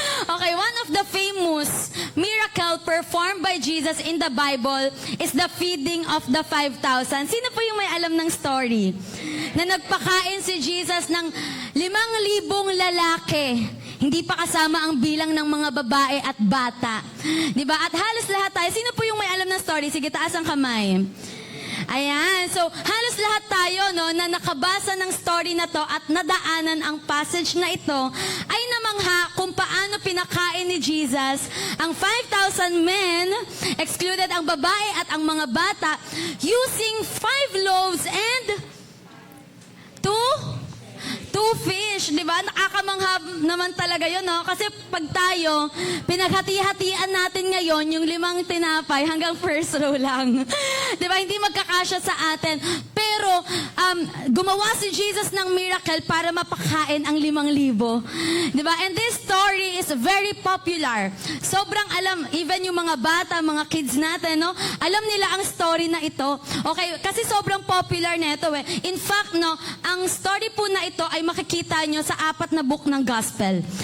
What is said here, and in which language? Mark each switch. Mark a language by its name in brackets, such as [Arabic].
[English] Okay, one of the famous miracle performed by Jesus in the Bible is the feeding of the 5,000. [Filipino] Sino po yung may alam ng story? Na nagpakain si Jesus ng 5,000 lalaki. Hindi pa kasama ang bilang ng mga babae at bata. Diba? At halos lahat tayo. Sino po yung may alam ng story? Sige, taas ang kamay. Ayan. So, halos lahat tayo, no, na nakabasa ng story na to at nadaanan ang passage na ito, ay namangha kung paano pinakain ni Jesus ang 5,000 men, excluded ang babae at ang mga bata, [English] using 5 loaves and 2 fish, [Filipino] di ba? Nakakamangha naman talaga yun, no? Kasi pag tayo, pinaghati-hatian natin ngayon yung 5 tinapay hanggang first row lang. Di ba? Hindi magkakasya sa atin. Pero, gumawa si Jesus ng miracle para mapakain ang 5,000. Di ba? [English] And this story is very popular. [Filipino] Sobrang alam, even yung mga bata, mga kids natin, no? Alam nila ang story na ito. Okay? Kasi sobrang popular na ito, eh. In fact, no, ang story po na ito ay makikita nyo sa 4 na book ng Gospel.